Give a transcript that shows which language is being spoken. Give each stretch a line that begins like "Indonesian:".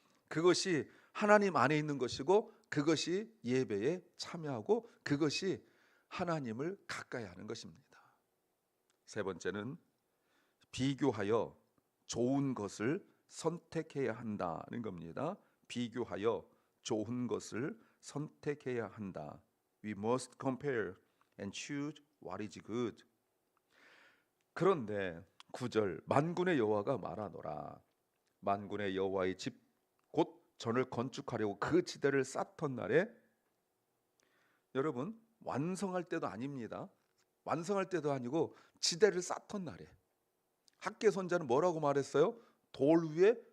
Korean: 그것이 하나님 안에 있는 것이고 그것이 예배에 참여하고 그것이 하나님을 가까이 하는 것입니다. 세 번째는 비교하여 좋은 것을 선택해야 한다는 겁니다. 비교하여 좋은 것을 선택해야 한다.
English: We must compare and choose what is good.
Korean: 그런데 9절 만군의 여호와가 말하노라. 만군의 여호와의 집 곧 전을 건축하려고 그 지대를 쌓던 날에, 여러분 완성할 때도 아닙니다. 완성할 때도 아니고 지대를 쌓던 날에 학개 선자는 뭐라고 말했어요? 돌 위에